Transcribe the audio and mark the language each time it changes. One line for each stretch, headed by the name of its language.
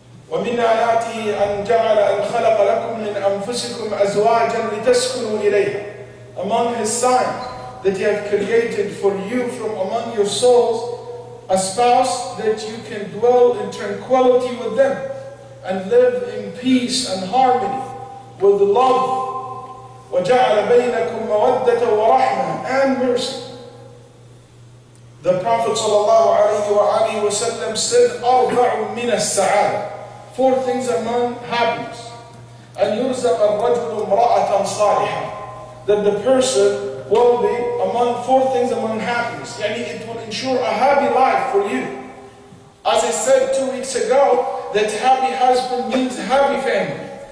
Arabic: وَمِنْ آيَاتِهِ أَنْ جَعَلَ أَنْ خَلَقَ لَكُمْ مِنْ أَنفُسِكُمْ أَزْوَاجًا لِتَسْكُنُوا إِلَيْهَا.
English: Among His signs that He have created for you from among your souls a spouse that you can dwell in tranquility with them and live in peace and harmony with love.
Arabic: وَجَعَلَ بَيْنَكُمْ مَوَدَّةً وَرَحْمَةً
English: and mercy. The Prophet ﷺ said,
Arabic: أَرْبَعٌ مِنَ السَّعَادَةِ.
English: 4 things among happiness.
Arabic: أَنْ يُرْزَقَ الرَّجُلُ امْرَأَةً صَالِحًا.
English: That the person will be among 4 things among happiness. It will ensure a happy life for you. As I said 2 weeks ago, that happy husband means happy family.